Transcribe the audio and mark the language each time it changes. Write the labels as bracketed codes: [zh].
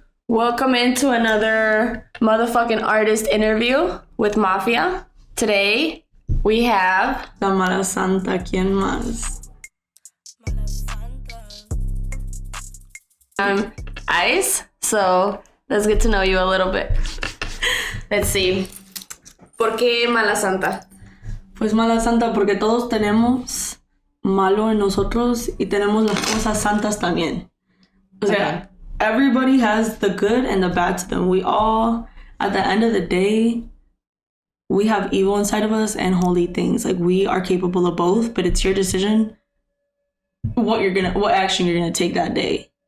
[en] Welcome into another motherfucking artist interview with Mafia. Today we have [es] La Mala Santa, ¿quién más? [en] Ice. So let's get to know you a little bit. Let's see. [es] ¿Por qué Mala Santa? Pues Mala Santa porque todos tenemos malo en nosotros y tenemos las cosas santas también. O sea, [en] everybody has the good and the bad to them. We all, at the end of the day, we have evil inside of us and holy things. Like, we are capable of both, but it's your decision what action you're gonna take that day.